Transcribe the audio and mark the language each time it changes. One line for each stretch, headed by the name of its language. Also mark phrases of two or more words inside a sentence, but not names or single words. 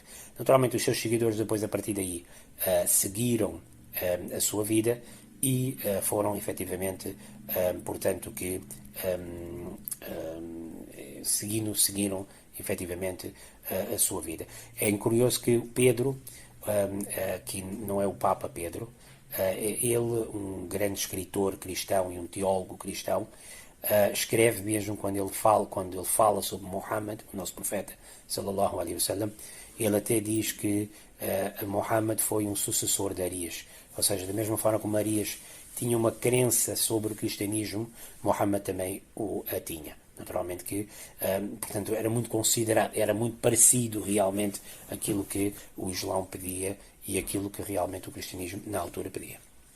Portuguese: Naturalmente, os seus seguidores depois, a partir daí, seguiram a sua vida e foram efetivamente, portanto, que seguiram efetivamente a sua vida. É curioso que Pedro, que não é o Papa Pedro, ele, um grande escritor cristão e um teólogo cristão, escreve mesmo quando ele fala sobre Muhammad, o nosso profeta,
Arabic: صلى الله عليه وسلم,
Portuguese: ele até diz que Muhammad foi um sucessor de Arias, ou seja, da mesma forma como Arias tinha uma crença sobre o cristianismo, Muhammad também a tinha. Naturalmente que, portanto, era muito considerado, era muito parecido realmente aquilo que o Islão pedia e aquilo que realmente o cristianismo na altura pedia.